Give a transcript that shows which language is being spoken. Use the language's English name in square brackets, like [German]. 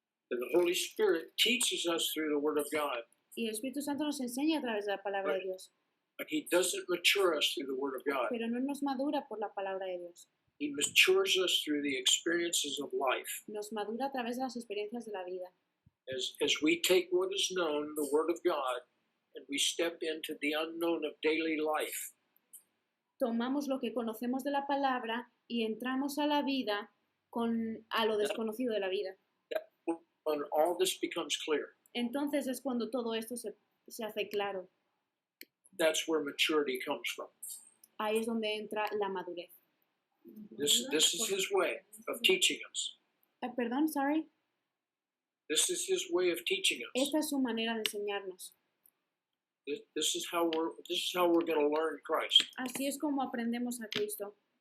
[English] And the Holy Spirit teaches us through the Word of God. [Spanish] Y el Espíritu Santo nos enseña a través de la palabra de Dios. [English] But he doesn't mature us through the Word of God. [Spanish] Pero no nos madura por la palabra de Dios. [English] He matures us through the experiences of life. [Spanish] Nos madura a través de las experiencias de la vida. [English] As we take what is known, the Word of God, and we step into the unknown of daily life. [Spanish] Tomamos lo que conocemos de la palabra y entramos a la vida a lo desconocido de la vida. [English] When all this becomes clear, [Spanish] Entonces es cuando todo esto se hace claro. [English] that's where maturity comes from. [Spanish] Ahí es donde entra la madurez. [English] This is his way of teaching us. [Spanish] Perdón, sorry. [English] This is his way of teaching us. [Spanish] Esta es su manera de enseñarnos. [English] This is how we're going to learn Christ. [Spanish] Así es como aprendemos a Cristo.